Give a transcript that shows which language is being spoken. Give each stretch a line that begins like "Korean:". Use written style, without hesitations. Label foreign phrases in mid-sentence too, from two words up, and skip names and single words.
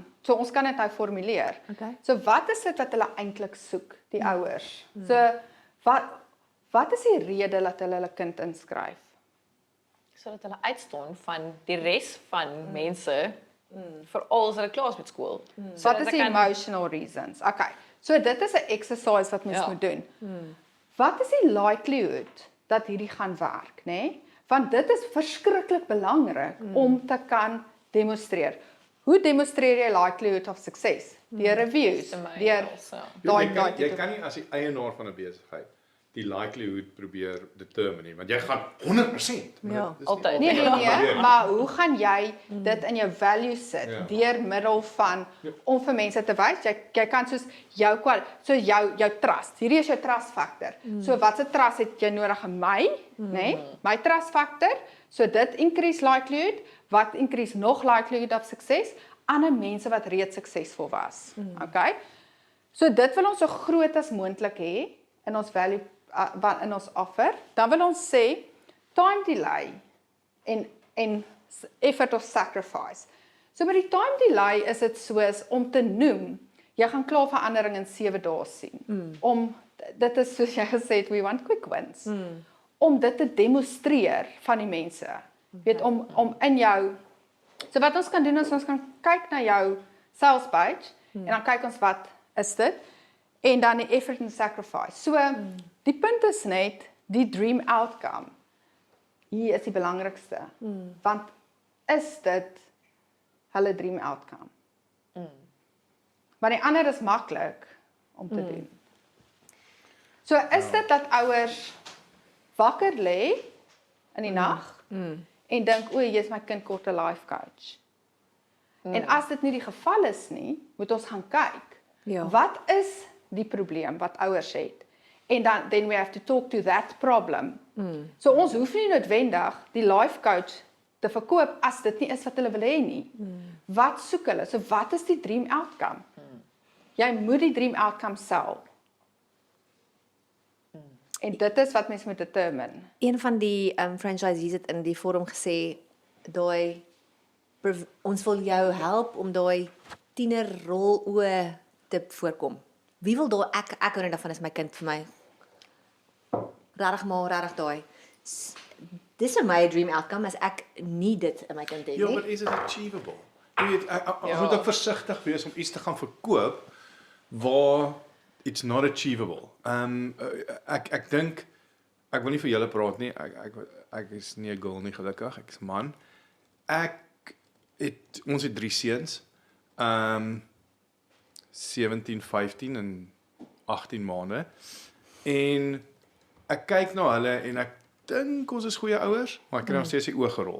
Afrikaans: So ons kan dit nou formuleer. Okay. So wat is dit wat hulle eintlik soek, die ouers? So wat is die rede dat hulle kind inskryf? sodat hulle uitstaan van die res van mense veral as hulle klaar is met skool. Wat is die
English: emotional reasons?
Afrikaans: Okay. So dit is 'n exercise wat mens moet doen. Wat is die likelihood dat hierdie gaan werk, nê? Want dit is verskriklik belangrik om te kan demonstreer. Hoe demonstreer jy
English: likelihood of success?
Afrikaans: Deur reviews, deur Jy kan nie as die eienaar van 'n besigheid die likelihood probeer determine nie, want jy gaan 100%. Ja, altyd. Nee, maar hoe gaan jy dit in jou values sit deur middel van om vir mense te wys jy kan soos jou trust. Hierdie is jou
English: trust factor.
Afrikaans: So watse trust het jy nodig in my, nê? My
English: trust factor.
Afrikaans: So dit
English: increase likelihood,
Afrikaans: wat increase nog
English: likelihood of success
Afrikaans: ander mense wat reeds suksesvol was. Okay? So dit wil ons so groot as moontlik hê in ons value in ons offer. Dan wil ons sê
English: time delay
Afrikaans: en
English: effort of sacrifice.
Afrikaans: So met die
English: time delay
Afrikaans: is dit soos om te noem, jy gaan klaar verandering in 7 dae sien. Dit is soos jy gesê het,
English: we want quick wins.
Afrikaans: Om dit te demonstreer van die mense. Weet om in jou so wat ons kan doen is ons kan kyk na jou
English: sales page
Afrikaans: en dan kyk ons wat is dit en dan die
English: effort and sacrifice.
Afrikaans: So die punt is net die
English: dream outcome.
Afrikaans: Hier is die belangrikste. Want is dit hulle
English: dream outcome?
Afrikaans: Maar die ander is maklik om te doen. So is dit dat ouers wakker lê in die nag en dink o, jy's my kind kort 'n
English: life coach.
Afrikaans: En as dit nie die geval is nie, moet ons gaan kyk. Wat is die probleem wat ouers het?
English: En then we have to talk to that problem.
Afrikaans: So ons hoef nie noodwendig die
English: life coach
Afrikaans: te verkoop as dit nie is wat hulle wil hê nie. Wat soek hulle? So wat is die
English: dream outcome?
Afrikaans: Jy moet die
English: dream outcome sell.
Afrikaans: En dit is wat mens moet determine. Een van die franchisees het in die forum gesê, ons wil jou help om daai tienerrol oë te voorkom. Wie wil daai ek hou net daarvan is my kind vir my. Regtig daai. Dis my
English: dream outcome
Afrikaans: as ek nie dit in my kind het nie. Ja, maar
English: is it achievable?
Afrikaans: Jy weet, ek moet ook versigtig wees om iets te gaan verkoop waar
English: it's not achievable.
Afrikaans: Ek dink ek wil nie vir julle praat nie. Ek is nie 'n girl nie gelukkig, ek is 'n man. Ons het 3 seuns. 17, 15 en 18 maande. En ek kyk na hulle en ek dink ons is goeie ouers, maar ek kry nog steeds die oë gerol.